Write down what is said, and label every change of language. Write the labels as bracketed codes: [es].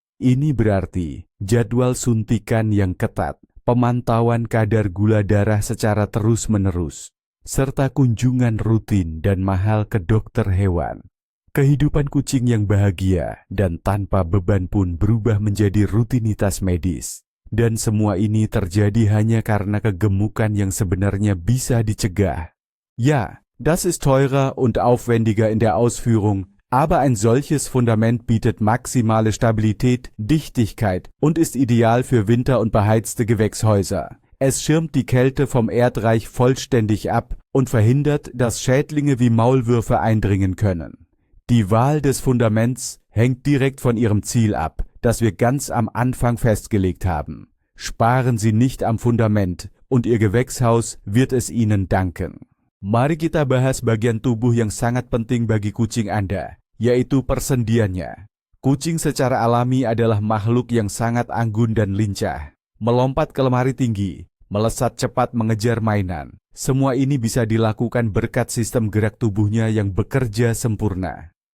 [id] Ini berarti jadwal suntikan yang ketat, pemantauan kadar gula darah secara terus-menerus, serta kunjungan rutin dan mahal ke dokter hewan. Kehidupan kucing yang bahagia dan tanpa beban pun berubah menjadi rutinitas medis. Dan semua ini terjadi hanya karena kegemukan yang sebenarnya bisa dicegah. [de] Ja, das ist teurer und aufwendiger in der Ausführung, aber ein solches Fundament bietet maximale Stabilität, Dichtigkeit und ist ideal für Winter- und beheizte Gewächshäuser. Es schirmt die Kälte vom Erdreich vollständig ab und verhindert, dass Schädlinge wie Maulwürfe eindringen können. Die Wahl des Fundaments hängt direkt von Ihrem Ziel ab, das wir ganz am Anfang festgelegt haben. Sparen Sie nicht am Fundament und Ihr Gewächshaus wird es Ihnen danken. [id] Mari kita bahas bagian tubuh yang sangat penting bagi kucing Anda, yaitu persendiannya. Kucing secara alami adalah makhluk yang sangat anggun dan lincah. Melompat ke lemari tinggi, melesat cepat mengejar mainan. Semua ini bisa dilakukan berkat sistem gerak tubuhnya yang bekerja sempurna.